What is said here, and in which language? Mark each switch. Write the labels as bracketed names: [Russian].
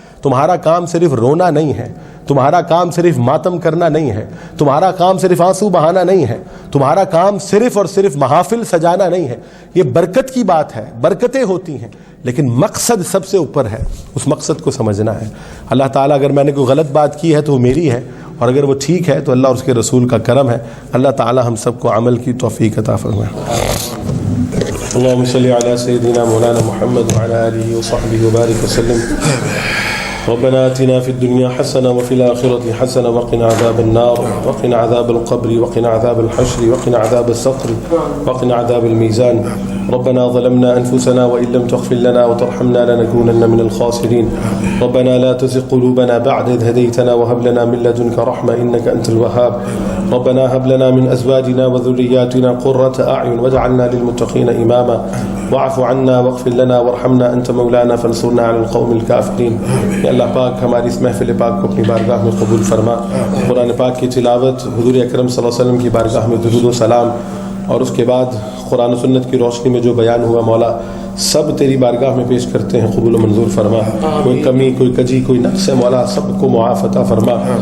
[Urdu] تمہارا کام صرف رونا نہیں ہے، تمہارا کام صرف ماتم کرنا نہیں ہے، تمہارا کام صرف آنسو بہانا نہیں ہے، تمہارا کام صرف اور صرف محافل سجانا نہیں ہے. یہ برکت کی بات ہے، برکتیں ہوتی ہیں، لیکن مقصد سب سے اوپر ہے، اس مقصد کو سمجھنا ہے. اللہ تعالیٰ اگر میں نے کوئی غلط بات کی ہے تو وہ میری ہے، اور اگر وہ ٹھیک ہے تو اللہ اور اس کے رسول کا کرم ہے. اللہ تعالیٰ ہم سب کو عمل کی توفیق عطا فرمائے. [Arabic] اللهم صل على سيدنا مولانا محمد وعلى آله وصحبه وبارك وسلم. ربنا آتنا في الدنيا حسنة وفي الآخرة حسنة وقنا عذاب النار وقنا عذاب القبر وقنا عذاب الحشر وقنا عذاب السقر وقنا عذاب الميزان. ربنا ظلمنا أنفسنا وإن لم تغفر لنا وترحمنا لنكونن من الخاسرين. ربنا لا تزغ قلوبنا بعد إذ هديتنا وهب لنا من لدنك رحمة إنك أنت الوهاب. ربنا هب لنا من أزواجنا وذرياتنا قرة أعين واجعلنا للمتقين إماما. واعف عنا واغفر لنا وارحمنا أنت مولانا فانصرنا على القوم الكافرين. [Urdu] یا اللہ پاک ہماری اس محفل پاک کو اپنی بارگاہ میں قبول فرما. قرآن پاک کی تلاوت، حضور اکرم صلی اللہ علیہ وسلم کی بارگاہ میں درود و سلام، اور اس کے بعد قرآن و سنت کی روشنی میں جو بیان ہوا مولا سب تیری بارگاہ میں پیش کرتے ہیں، قبول و منظور فرما. کوئی کمی، کوئی کجی، کوئی نقص ہے مولا سب کو معاف عطا فرما.